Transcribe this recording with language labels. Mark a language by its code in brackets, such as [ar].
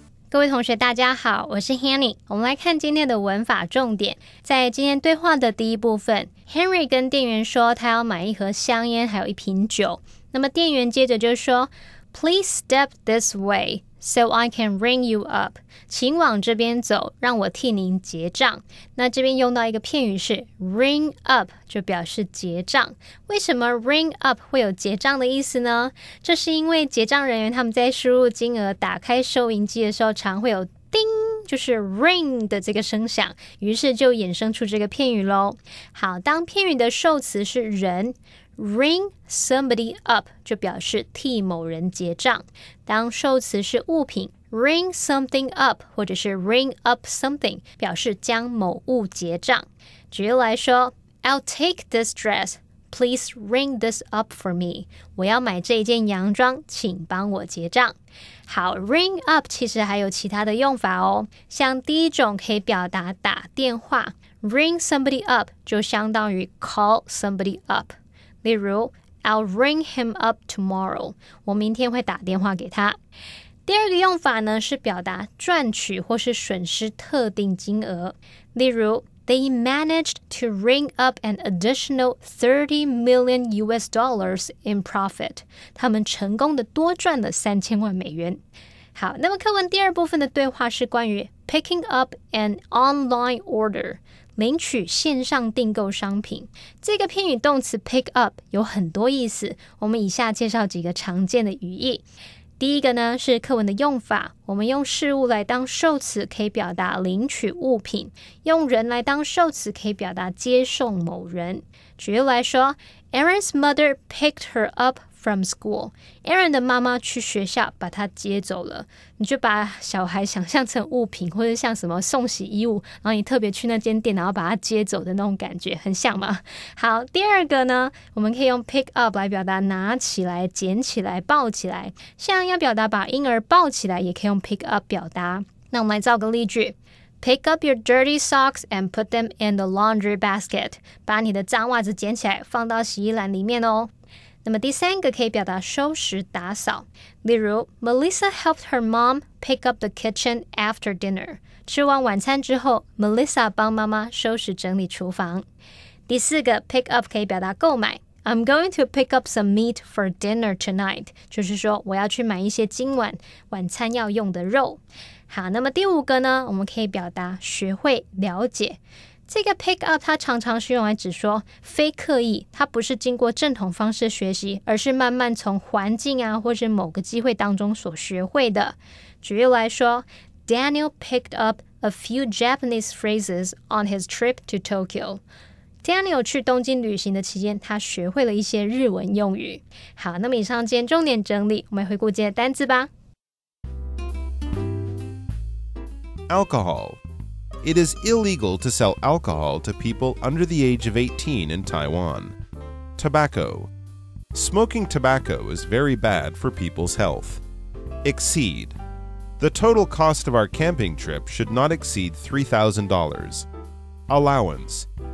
[zh] 各位同学大家好，我是 Hanny。我们来看今天的文法重点。在今天对话的第一部分， Henry 跟店员说他要买一盒香烟还有一瓶酒。那么店员接着就说 [en] Please step this way so I can ring you up. [zh] 请往这边走，让我替您结账。那这边用到一个片语是 ring up， 就表示结账。为什么 ring up 会有结账的意思呢？这是因为结账人员他们在输入金额打开收银机的时候，常会有叮，就是 ring 的这个声响，于是就衍生出这个片语咯。好，当片语的受词是人，ring somebody up 就表示替某人结账。当受词是物品， ring something up 或者是 ring up something 表示将某物结账。举例来说 [en] I'll take this dress, please ring this up for me. [zh] 我要买这件洋装，请帮我结账。好， ring up 其实还有其他的用法哦，像第一种可以表达打电话， ring somebody up 就相当于 call somebody up。例如 [en] I'll ring him up tomorrow. [zh] 我明天会打电话给他。第二个用法呢是表达赚取或是损失特定金额。例如 [en] They managed to ring up an additional $30 million in profit. [zh] 他们成功的多赚了3000万美元。好，那么课文第二部分的对话是关于 [en] picking up an online order。 [zh] 领取线上订购商品。这个片语动词 pick up 有很多意思，我们以下介绍几个常见的语义。第一个呢是课文的用法，我们用事物来当受词可以表达领取物品，用人来当受词可以表达接送某人。举例来说 [en] Aaron's mother picked her up from school. [zh] Aaron 的妈妈去学校把他接走了。你就把小孩想象成物品，或者像什么送洗衣物，然后你特别去那间店，然后把他接走的那种感觉，很像吗？好，第二个呢，我们可以用 pick up 来表达拿起来、捡起来、抱起来。像要表达把婴儿抱起来，也可以用 pick up 表达。那我们来造个例句。 [en] Pick up your dirty socks and put them in the laundry basket. [zh] 把你的脏袜子捡起来，放到洗衣篮里面哦。那么第三个可以表达收拾打扫，例如 [en] Melissa helped her mom pick up the kitchen after dinner. [zh] 吃完晚餐之后 Melissa 帮妈妈收拾整理厨房。第四个 [en] pick up [zh] 可以表达购买， [en] I'm going to pick up some meat for dinner tonight. [zh] 就是说我要去买一些今晚晚餐要用的肉。好，那么第五个呢，我们可以表达学会了解。这个 pick up 它常常是用来指说非刻意，它不是经过正统方式学习，而是慢慢从环境啊或是某个机会当中所学会的。举例来说 [en] Daniel picked up a few Japanese phrases on his trip to Tokyo. [zh] Daniel 去东京旅行的期间，他学会了一些日文用语。好，那么以上今天重点整理，我们回顾今天的单字吧。 [en] Alcohol. It is illegal to sell alcohol to people under the age of 18 in Taiwan. Tobacco. Smoking tobacco is very bad for people's health. Exceed. The total cost of our camping trip should not exceed $3,000. Allowance.